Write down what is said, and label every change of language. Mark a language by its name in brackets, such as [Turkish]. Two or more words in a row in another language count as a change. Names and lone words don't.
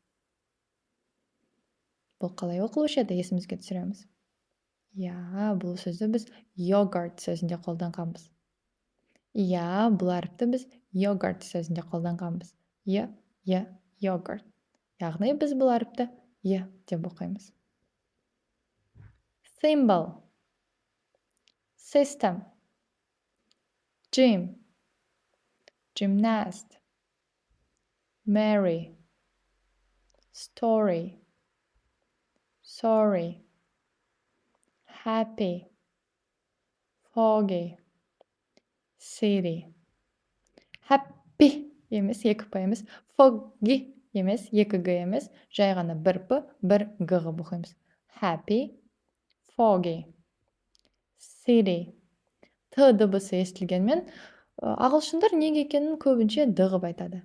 [Kazakh] Бұл қалай оқылушы еді, есімізге түсіреміз. Бұл сөзді біз yogurt сөзінде қолданғанбыз. Бұл әріпті біз yogurt сөзінде қолданғанбыз. [English] Yogurt. [Kazakh] Яғни біз бұл әріпті деп оқимыз. [English] Symbol. System. Gym. Gymnast. Mary. Story. Sorry. Happy. Foggy. City. [Kazakh] Happy емес, 2 п емес. Foggy емес, 2 г емес. Жай ғана 1 п, 1 г ғып оқимыз. [English] Happy. Foggy. City. [Kazakh] Т дыбысы естілгенмен, ағылшындар неге екенін көбінше д ғып айтады.